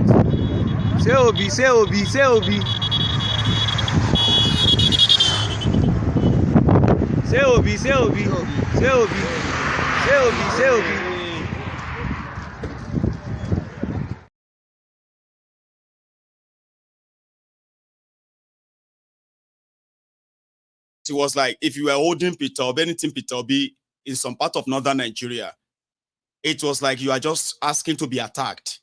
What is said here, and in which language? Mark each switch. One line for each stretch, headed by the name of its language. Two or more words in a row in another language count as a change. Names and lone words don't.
English: Say obi, say obi, say obi. Say obi, say obi, say obi, say obi, say obi. It was like if you were holding Peter Obi, anything Peter Obi in some part of northern Nigeria, it was like you are just asking to be attacked.